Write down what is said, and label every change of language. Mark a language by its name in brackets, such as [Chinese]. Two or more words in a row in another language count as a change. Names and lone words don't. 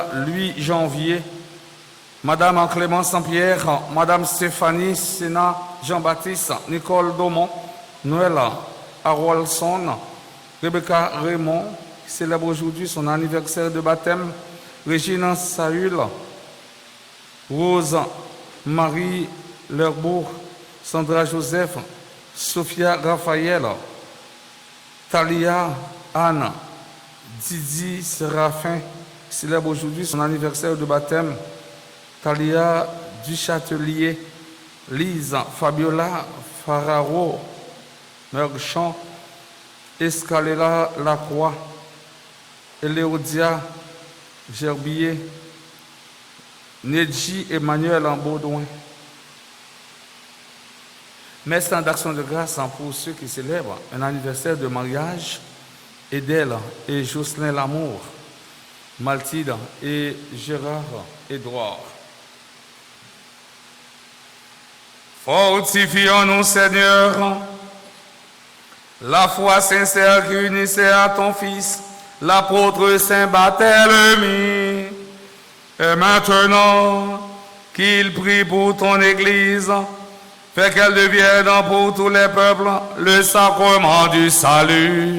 [French] Louis Janvier, Madame Clémence Saint-Pierre, Madame Stéphanie Sénat Jean-Baptiste, Nicole Daumont, Noëlla Harolson, Rebecca Raymond, qui célèbre aujourd'hui son anniversaire de baptême, Régine Saül, Rose Marie Lerbourg, Sandra Joseph, Sophia Raphaël, Talia Anne, Didi Séraphin, qui célèbre aujourd'hui son anniversaire de baptême, Talia Duchâtelier, Lise Fabiola Fararo, Merchant, Escalela Lacroix, Eléodia Gerbier, Nedji Emmanuel en Baudouin. Merci d'action de grâce pour ceux qui célèbrent un anniversaire de mariage, Edel et Jocelyn Lamour, Maltide et Gérard Édouard. Fortifions-nous, Seigneur, la foi sincère qui unissait à ton Fils, l'apôtre Saint Barthélemy, et maintenant qu'il prie pour ton Église, fais qu'elle devienne pour tous les peuples le sacrement du salut.